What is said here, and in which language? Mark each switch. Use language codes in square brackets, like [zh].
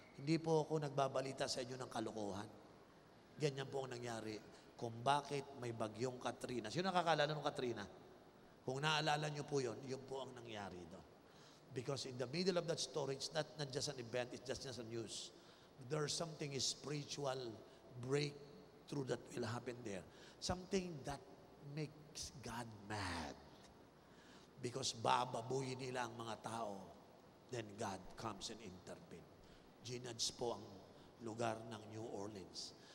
[tl] Hindi po ako nagbabalita sa inyo ng kalokohan. Ganyan po ang nangyari kung bakit may bagyong Katrina. Sino nakakaalala ng Katrina? Kung naalala nyo po yun po ang nangyari doon. [en] Because in the middle of that story, it's not just an event, it's just a news. There's something spiritual breakthrough that will happen there. Something that makes God mad. Because [tl] bababuyin nila ang mga tao. [en] Then God comes and intervene. [tl] Ginudge po ang lugar ng New Orleans.